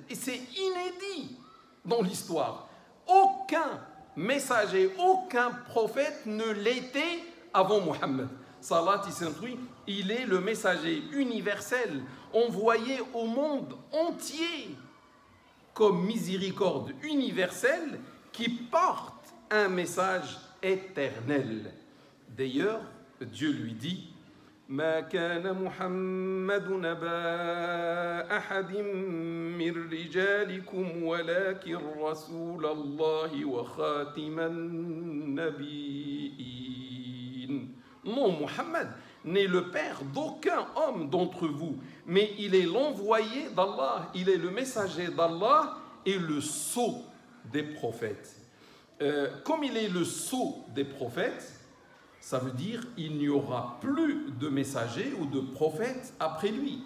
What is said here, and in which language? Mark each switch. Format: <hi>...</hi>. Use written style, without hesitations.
<fr>Et c'est inédit dans l'histoire. Aucun messager, aucun prophète ne l'était avant Muhammad. Salat et salam sur lui, il est le messager universel, envoyé au monde entier comme miséricorde universelle qui porte un message éternel. D'ailleurs, Dieu lui dit,</fr> <ar>ما كان محمد نبا أحد من رجالكم ولكن رسول الله وخاتم النبيين.</ar> <fr>Non, Muhammad n'est le père d'aucun homme d'entre vous, mais il est l'envoyé d'Allah, il est le messager d'Allah et le sceau des prophètes. Comme il est le sceau des prophètes, ça veut dire qu'il n'y aura plus de messagers ou de prophètes après lui.</fr>